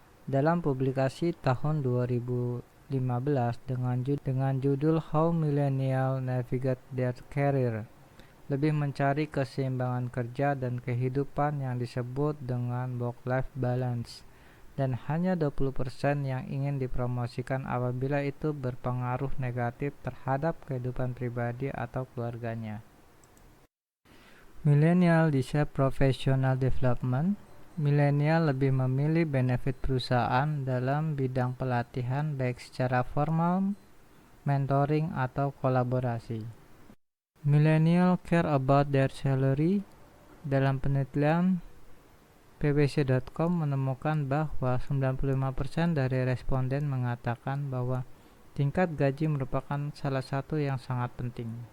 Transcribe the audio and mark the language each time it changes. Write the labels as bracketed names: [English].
[Indonesian] Dalam publikasi tahun 2015 dengan judul [English] How Millennials Navigate Their Career, [Indonesian] lebih mencari keseimbangan kerja dan kehidupan yang disebut dengan work-life balance, dan hanya 20% yang ingin dipromosikan apabila itu berpengaruh negatif terhadap kehidupan pribadi atau keluarganya. [English] Millennial desire professional development. [Indonesian] Milenial lebih memilih benefit perusahaan dalam bidang pelatihan baik secara formal, mentoring, atau kolaborasi. [English] Millennial care about their salary. [Indonesian] Dalam penelitian bbc.com menemukan bahwa 95% dari responden mengatakan bahwa tingkat gaji merupakan salah satu yang sangat penting.